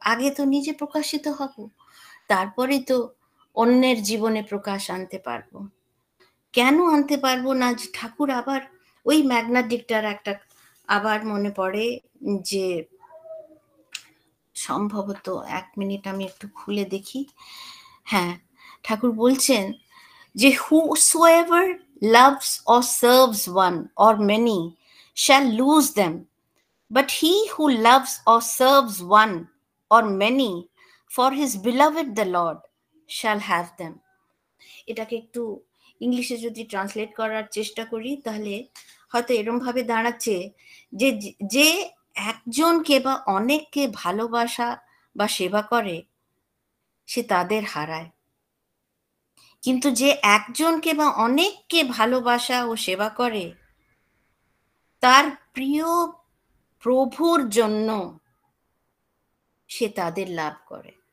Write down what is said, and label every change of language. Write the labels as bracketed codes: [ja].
[bn] আগে তো নিজে প্রকাশিত হব, তারপরে তো অন্যের জীবনে প্রকাশ আনতে পারবো। কেন আনতে পারবো না? যে ঠাকুর আবার ওই ম্যাগনাটিকটার একটা আবার মনে পড়ে, যে সম্ভবত 1 মিনিট আমি একটু খুলে দেখি। হ্যাঁ, ঠাকুর বলছেন যে [en] whosoever loves or serves one or many shall lose them, but he who loves or serves one or many for his beloved the Lord shall have them. [bn] এটাকে একটু ইংলিশে যদি ট্রান্সলেট করার চেষ্টা করি, তাহলে হয়তো এরম ভাবে দাঁড়াচ্ছে যে যে একজনকে বা অনেককে ভালোবাসা বা সেবা করে, সে তাদের হারায়। কিন্তু যে একজনকে বা অনেককে ভালোবাসা ও সেবা করে, তার প্রিয় প্রভুর জন্য সে তাদের লাভ করে।